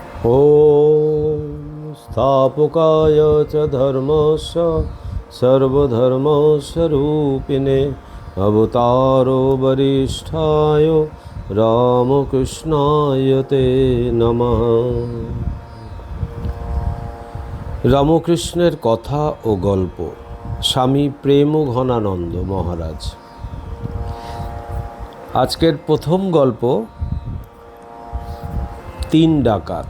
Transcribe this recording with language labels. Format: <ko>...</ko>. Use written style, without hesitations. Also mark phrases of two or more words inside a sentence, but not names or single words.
<sa>ॐ स्थापकाय च धर्मस्य सर्वधर्मस्वरूपिणे अवतारो वरिष्ठाय रामकृष्णाय ते नमः।</sa> <bn>রামকৃষ্ণের কথা ও গল্প, স্বামী প্রেমঘনানন্দ মহারাজ। আজকের প্রথম গল্প, তিন ডাকাত।</bn>